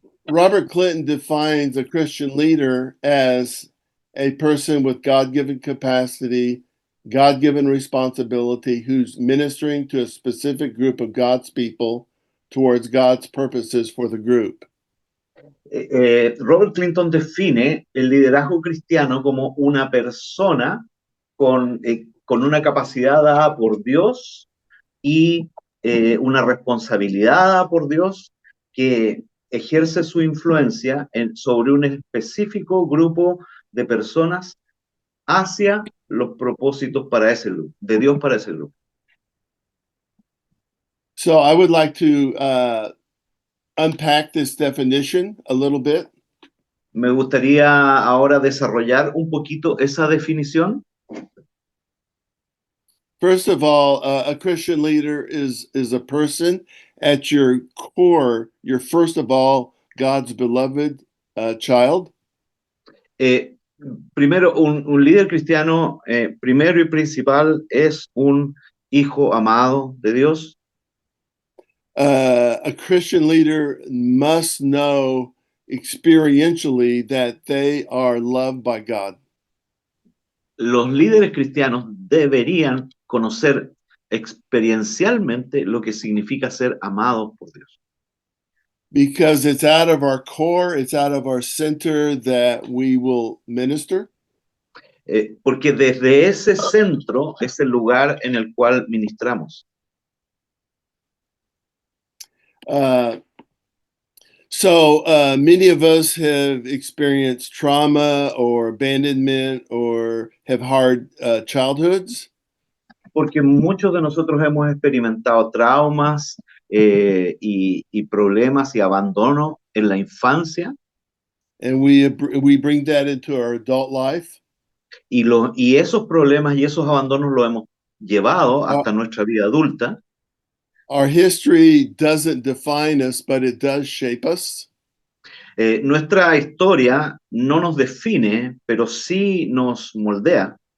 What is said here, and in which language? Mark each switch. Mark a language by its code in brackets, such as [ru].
[en] Robert Clinton defines a Christian leader as a person with God-given capacity, God-given responsibility, who's ministering to a specific group of God's people towards God's purposes for the group. [es] Robert Clinton define el liderazgo cristiano como una persona con una capacidad dada por Dios y una responsabilidad dada por Dios, que ejerce su influencia sobre un específico grupo de personas hacia los propósitos para ese grupo, de Dios para ese grupo. [en] So I would like to unpack this definition a little bit. [es] Me gustaría ahora desarrollar un poquito esa definición. [en] First of all, a Christian leader is a person at your core. You're first of all God's beloved child. [es] Primero, un líder cristiano, primero y principal, es un hijo amado de Dios. [en] A Christian leader must know experientially that they are loved by God. [es] Los líderes cristianos deberían conocer experiencialmente lo que significa ser amados por Dios. [en] Because it's out of our core, it's out of our center that we will minister. [es] Porque desde ese centro es el lugar en el cual ministramos. [en] So many of us have experienced trauma or abandonment or have hard childhoods. [es] Porque muchos de nosotros hemos experimentado traumas y problemas y abandono en la infancia [en] And we bring that into our adult life. [es] y esos problemas y esos abandonos los hemos llevado [en] Our, [es] hasta nuestra vida adulta. [en] our history doesn't define us, but it does shape us. [es] Nuestra historia no nos define, pero sí nos moldea.